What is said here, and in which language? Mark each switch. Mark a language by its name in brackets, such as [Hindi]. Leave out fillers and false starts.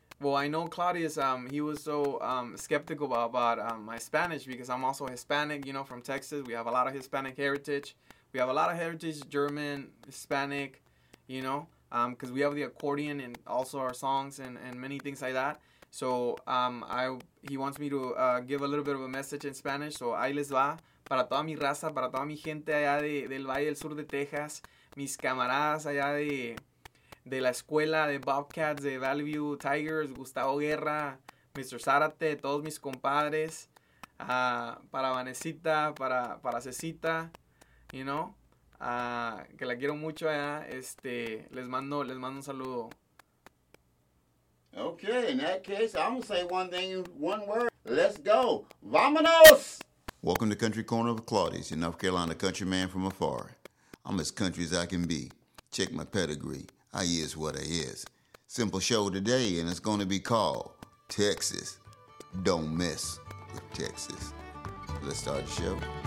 [English] Well, I know Claudius, he was so skeptical about my Spanish, because I'm also Hispanic, you know, from Texas. We have a lot of Hispanic heritage. We have a lot of heritage, German, Hispanic, you know, because we have the accordion and also our songs and many things like that. So he wants me to give a little bit of a message in Spanish. [Spanish] So ahí les va, para toda mi raza, para toda mi gente allá del Valle del Sur de Texas, mis camaradas allá de la escuela de Bobcats, de Valley View Tigers, Gustavo Guerra, Mr. Zárate, todos mis compadres, para Vanesita, para Cecita, [English] you know, [Spanish] que la quiero mucho allá, les mando un saludo. [English] Okay, in that case, I'm gonna say one thing, one word. Let's go. [Spanish] Vámonos! [English] Welcome to Country Corner of Claudius, your North Carolina country man from afar. I'm as country as I can be. Check my pedigree. I is what I is. Simple show today, and it's going to be called Texas. Don't mess with Texas. Let's start the show.